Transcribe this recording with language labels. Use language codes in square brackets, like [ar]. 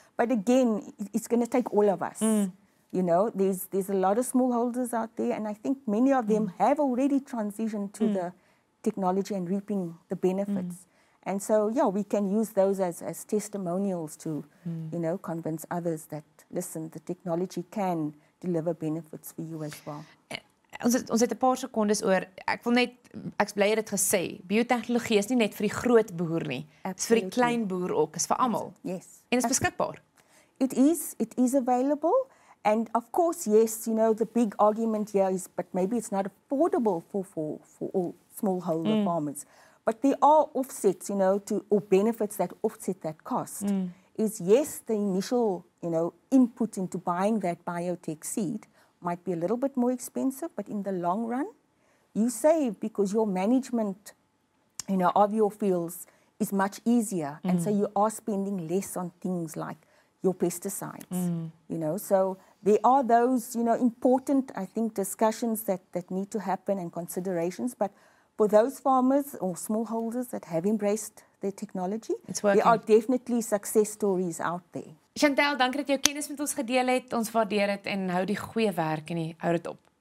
[en] But again, it's going to take all of us. There's a lot of smallholders out there, and I think many of them have already transitioned to the technology and reaping the benefits. And so, we can use those as testimonials to, convince others that, listen, the technology can deliver benefits for you as well. [af] Ons het 'n paar sekondes oor. Ek's bly jy het dit gesê. Biotegnologie is nie net vir die groot boer nie. Dit is vir die klein boer ook, is vir almal. [en] Yes. [af] En is beskikbaar. [en] It is available. And of course, yes, the big argument here is, but maybe it's not affordable for all smallholder farmers. But there are offsets, or benefits that offset that cost. Is yes, the initial, input into buying that biotech seed might be a little bit more expensive, but in the long run, you save because your management, of your fields is much easier. And so you are spending less on things like your pesticides, So there are those, important, I think, discussions that need to happen and considerations. But for those farmers or smallholders that have embraced their technology, there are definitely success stories out there. [af] Chantel, dankie dat jy jou kennis met ons gedeel het. Ons waardeer dit en hou die goeie werk en hou dit op.